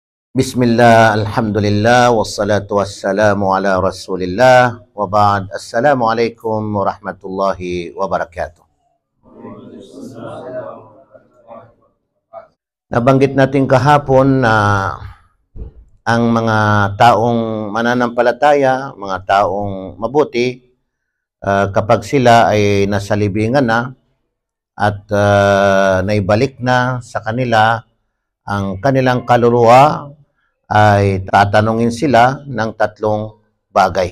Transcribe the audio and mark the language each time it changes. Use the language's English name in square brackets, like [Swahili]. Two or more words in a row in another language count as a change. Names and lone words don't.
[Arabic] بسم الله، الحمد لله، والصلاة والسلام على رسول الله، وبعد. السلام عليكم ورحمة الله وبركاته. [Filipino] Nabanggit natin kahapon na ang mga taong mananampalataya, mga taong mabuti, kapag sila ay nasa libingan na at naibalik na sa kanila ang kanilang kaluluwa, ay tatanungin sila ng tatlong bagay.